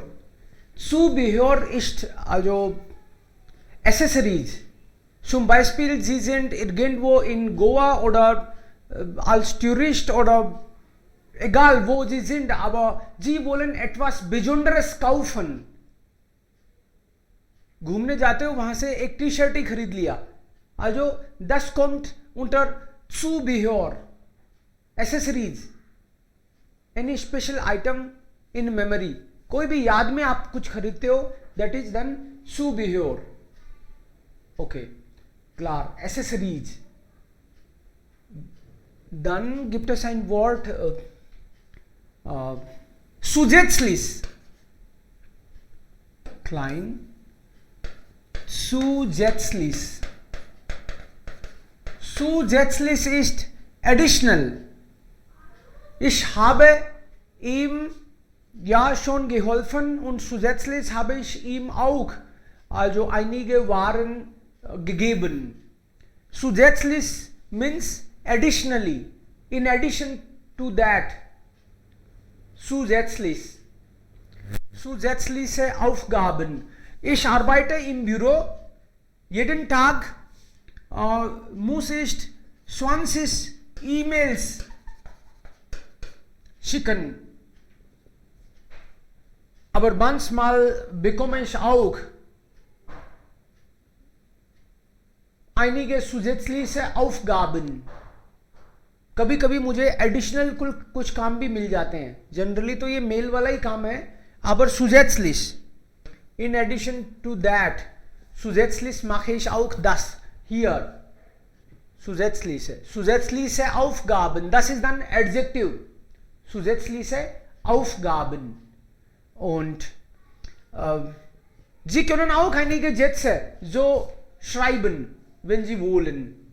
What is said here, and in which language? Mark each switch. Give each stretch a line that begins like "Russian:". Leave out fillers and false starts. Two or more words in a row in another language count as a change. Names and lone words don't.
German: Zubehör ist also Accessories. Zum Beispiel, Sie sind irgendwo in Goa oder als Tourist oder egal wo Sie sind, aber Sie wollen etwas Besonderes kaufen.
Hindi: घूमने जाते हो, वहां से एक टी शर्ट ही खरीद लिया.
German: Also das kommt unter Zubehör. Accessories.
English: Any special item in memory.
Hindi: कोई भी याद में आप कुछ खरीदते हो,
English: that is then Zubehör.
German: Okay, klar. Accessories. Dann gibt es ein Wort zusätzlich. Klein. Zusätzlich. Zusätzlich ist additional. Ich habe ihm ja schon geholfen und zusätzlich habe ich ihm auch also einige Waren gegeben.
English: Zusätzlich means additionally, in addition to that.
German: Zusätzlich. Zusätzliche Aufgaben. Ich arbeite im Büro. Jeden Tag muss ich 20 E-Mails schicken. Aber manchmal bekomme ich auch einige zusätzliche Aufgaben.
Hindi: कभी कभी मुझे एडिशनल कुछ काम भी मिल जाते हैं. जनरली तो ये मेल वाला ही काम है.
German: Aber zusätzlich,
English: in addition to that,
German: zusätzlich mache ich auch das hier. Zusätzliche Aufgaben, das ist dann Adjektiv. Zusätzliche Aufgaben. Und Sie können auch einige Sätze so schreiben, wenn Sie wollen.